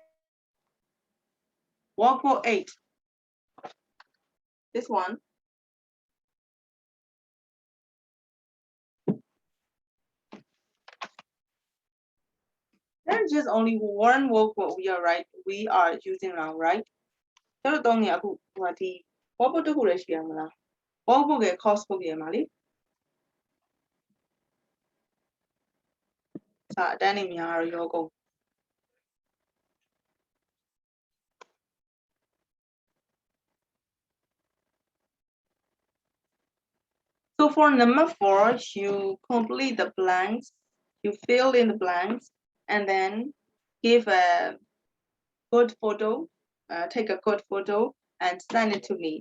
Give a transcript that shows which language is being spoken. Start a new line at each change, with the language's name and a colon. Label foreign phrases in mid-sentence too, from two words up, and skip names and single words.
English: Workbook 8. This one. There's just only one workbook we are using now, right?
Burmese: ကျွန်တော်သုံးနေအခုဟိုဒီ workbook တစ်ခုလည်းရှိရမလား workbook ရဲ့ course book ရဲ့မှာလေ စာအတန်းနေများရောကုန်
English: So for number 4, you complete the blanks, you fill in the blanks, and then give a good photo, take a good photo and send it to me.